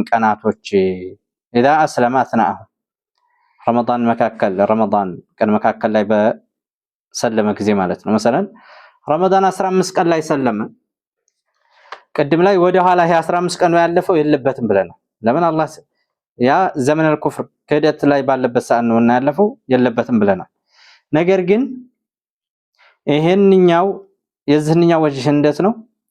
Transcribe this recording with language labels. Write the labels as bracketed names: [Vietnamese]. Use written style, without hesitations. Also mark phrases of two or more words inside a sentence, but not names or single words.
[Amharic] ቀናቶች [Arabic] اذا اسلم اثناءه [Amharic] ረመዳን ቀን መካከል ላይ በሰለመ ጊዜ ማለት ነው። مثلا ረመዳን 15 ቀን ላይ ሰለመ ቅድም ላይ ወደ ኋላ 15 ቀን ነው ያለፈው የለበትም ብለናል። ለምን አላህ ያ ዘመን الكفر ክህደት ላይ ባለበት ሰዓት ነው እና ያለፈው የለበትም ብለናል። ነገር ግን ይሄንኛው የዚህኛው ወጅህ እንዴት ነው?